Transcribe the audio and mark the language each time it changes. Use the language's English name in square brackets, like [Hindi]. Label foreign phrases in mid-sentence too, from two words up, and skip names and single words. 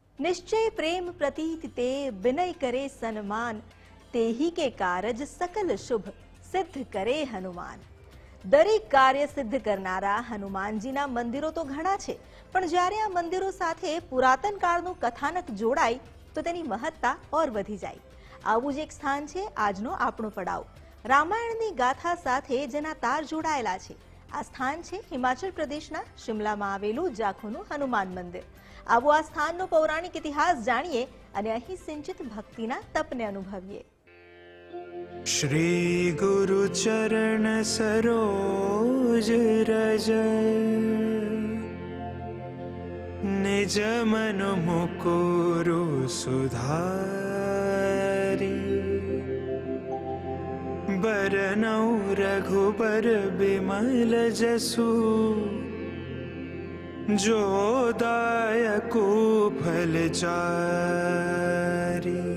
[Hindi] निश्चय प्रेम प्रतीत ते विनय करे सन्मान, तेही के कारज सकल शुभ सिद्ध करे हनुमान। [Gujarati] દરેક કાર્ય સિદ્ધ કરનારા હનુમાનજીના મંદિરો તો ઘણા છે, પણ જ્યારે આ મંદિરો સાથે પુરાતન કાળનું કથાનક જોડાય તો તેની મહત્તા ઓર વધી જાય। આવું જ એક સ્થાન છે આજનો આપણો પડાવ। રામાયણની ગાથા સાથે જેના તાર જોડાયેલા છે। આ સ્થાન છે હિમાચલ પ્રદેશના શિમલામાં આવેલું જાખુનું હનુમાન મંદિર। આવો આ સ્થાનનો પૌરાણિક ઇતિહાસ જાણીએ અને અહીં સિંચિત ભક્તિના તપને અનુભવીએ। [Hindi] श्री गुरु चरण सरोज रज, निज मन मुकुरु सुधारी। बरनौ रघुबर बिमल जसु, जो दायकु फल चारी।